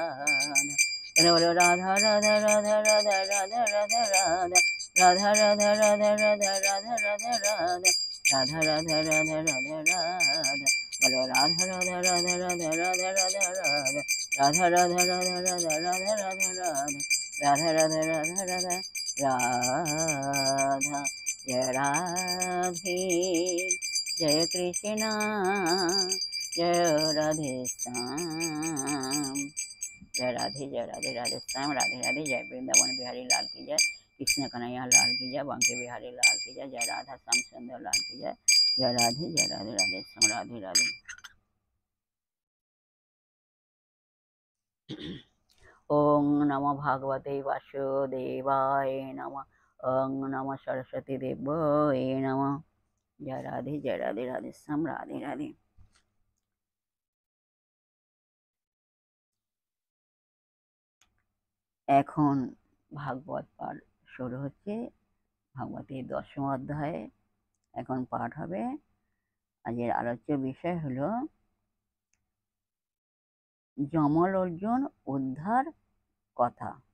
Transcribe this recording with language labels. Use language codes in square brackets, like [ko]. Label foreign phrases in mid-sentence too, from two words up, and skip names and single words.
[bn] বলো রাধা রাধা রাধা রাধা রাধা রাধা রাধা রাধা রাধা রাধা রাধা রাধা রাধা রাধা রাধা রাধা রাধা। বলো রাধা রাধা রাধা রাধা রাধা রাধা রাধা রাধা রাধা রাধা রাধা রাধা রাধা রাধা রাধা রাধা রাধা। [hi] जय राधे जय कृष्ण जय राधे श्याम। जय राधे राधे श्याम राधे राधे। जय वृंदावन बिहारी लाल की जय, कृष्ण कन्हैया लाल की जय, बांके बिहारी लाल की जय, जय राधा श्याम सुंदर लाल की जय। जय राधे राधे श्याम राधे राधे। [sa] ओं नमो भागवते वासुदेवाय नमः। ओं नमो सरस्वती देवाय नमः। [hi] जय राधे राधे श्याम राधे राधे। [bn] এখন ভাগবত পাঠ শুরু হচ্ছে। ভাগবতের 10ম অধ্যায়ে এখন পাঠ হবে। আজকের আলোচ্য বিষয় হলো যমল অর্জুন উদ্ধার কথা।